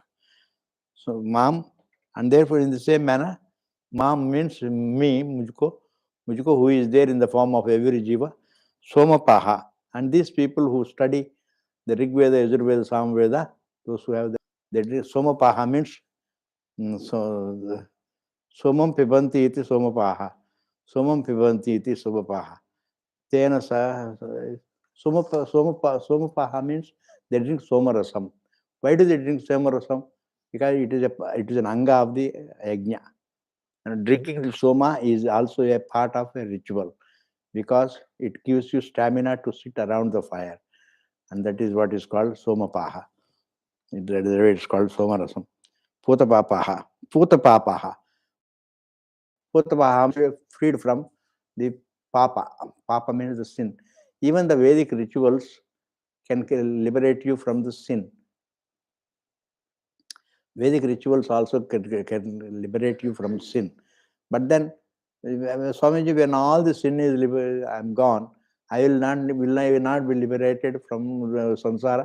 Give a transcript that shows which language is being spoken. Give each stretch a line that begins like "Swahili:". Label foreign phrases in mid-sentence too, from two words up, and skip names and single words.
English: So Mam, and therefore in the same manner, Mam means me, mujko, who is there in the form of every Jiva, Somapaha. And these people who study the Rig Veda, Yajurveda, Samveda, those who have that Somapaha means so
Sanskrit: सोमं पिबन्ति इति सोमपाः. सोमं पिबन्ति इति सोमपाः. तेन स सोमपाः
English: means they drink Somarasam. Why do they drink Somarasam? Because it is an anga of the yajna. And drinking the Soma is also a part of a ritual, because it gives you stamina to sit around the fire. And that is what is called Somapaha. It's called Somarasam. Putapapaha. Putapapaha. Putapaha freed from the papa. Papa means the sin. Even the Vedic rituals can liberate you from the sin. Vedic rituals also can liberate you from sin. But then, Swamiji, when all the sin is I'm gone, I will not be liberated from samsara.